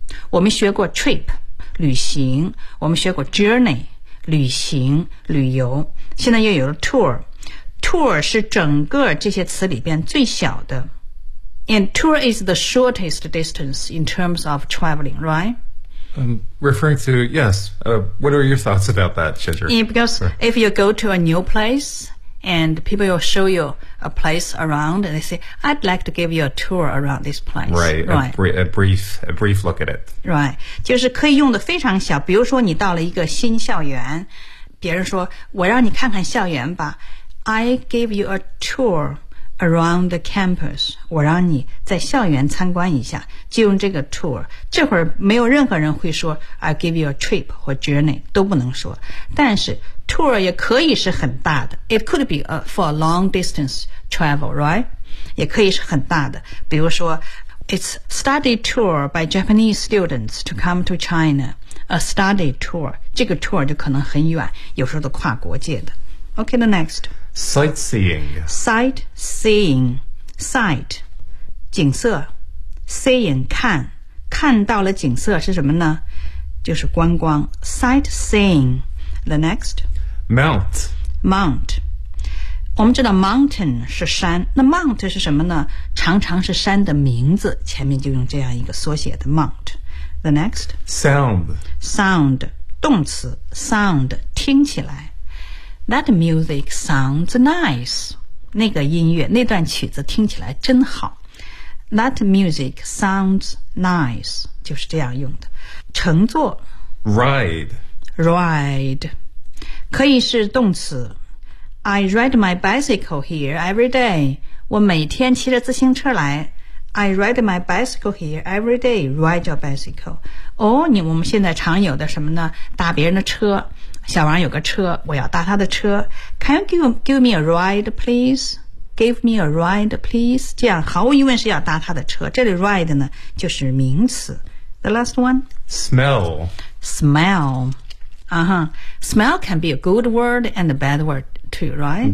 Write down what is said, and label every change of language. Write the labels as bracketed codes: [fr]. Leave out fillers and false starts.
[zh] 我们学过 trip 旅行我们学过 journey 旅行旅游现在又有了 tour 是整个这些词里边最小的 [en] and tour is the shortest distance in terms of traveling, right? Referring to, yes, what are your thoughts about that, Ginger? Yeah, because if you go to a new place and people will show you a place around and they say, I'd like to give you a tour around this place. A brief look at it. [zh] Right, 就是可以用的非常小比如说你到了一个新校园别人说我让你看看校园吧 [en] I gave you a tour around the campus. [zh] 我让你在校园参观一下，就用这个 tour。这会儿没有任何人会说 [en] I give you a trip [zh] 或 journey 都不能说。但是 tour 也可以是很大的 ， [en] It could be for a long distance travel, right? [zh] 也可以是很大的，比如说 [en] It's study tour by Japanese students to come to China. A study tour [zh] 这个 tour 就可能很远，有时候都跨国界的。 [en] Okay, the next. Sightseeing. Sight, [zh] 景色 ，seeing 看，看到了景色是什么呢？就是观光 ，sightseeing。 [en] The next， mount， mount。 [zh] 我们知道 mountain 是山，那 mount 是什么呢？常常是山的名字，前面就用这样一个缩写的 mount。 [en] The next， sound， [zh] sound， 动词 sound， 听起来。 [en] That music sounds nice。 [zh] 那个音乐，那段曲子听起来真好。 [en] That music sounds nice， [zh] 就是这样用的。乘坐 [en] ride， [zh] ride， 可以是动词。 [en] I ride my bicycle here every day， [zh] 我每天骑着自行车来。 [en] I ride my bicycle here every day， ride your bicycle。 [zh] 哦，我们现在常有的什么呢？搭别人的车，小王有个车，我要搭他的车。 [en] Can you give me a ride, please? Give me a ride, please. [zh] 这样毫无疑问是要搭他的车。这里 ride 呢，就是名词。 [en] The last one. Smell. Smell. Uh-huh. Smell can be a good word and a bad word too, right?